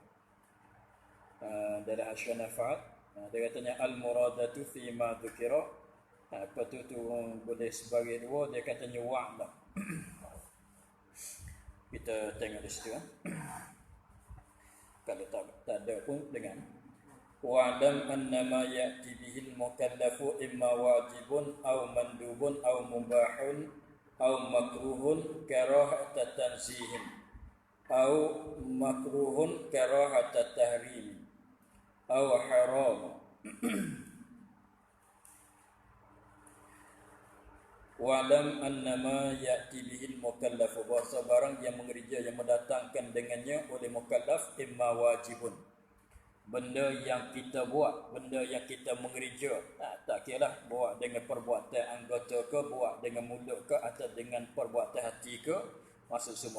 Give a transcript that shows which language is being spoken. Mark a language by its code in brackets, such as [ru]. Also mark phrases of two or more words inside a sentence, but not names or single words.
[ms] Dalam Hasyiah Nafahat dia katanya [ar] المرادة في ما ذكر. [ms] Apa tu boleh sebagai dua, dia katanya wa'lam. Kita tengok di situ. Kalau tak ada pun dengan [ar] واعلم أنما يأتي به المكلف إما واجب أو مندوب أو مباح أو مكروه كراهة تنزيه أو مكروه كراهة تحريم أو حرام. واعلم أنما يأتي به المكلف, [ms] bahasa barang yang mengerja, yang mendatangkan dengannya oleh mukallaf, [ar] إما واجب, [ms] benda yang kita buat, benda yang kita mengerja. Tak kira buat dengan perbuatan anggota ke, buat dengan mulut ke, atau dengan perbuatan hati ke, masuk semua.